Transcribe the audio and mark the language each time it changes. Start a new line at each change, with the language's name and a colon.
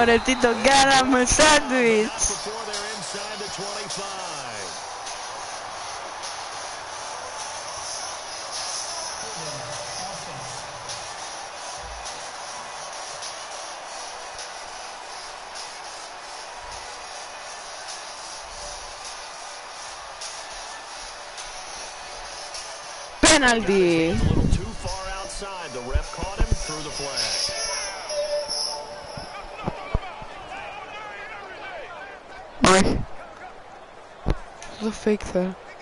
Greek: Ωραία, τι τον κάναμε σάντουιτς.
English: before they're inside the 25. Penalty. A little too far outside. The ref caught him through the flag.
Greek: Όχι. Το fake θέλω.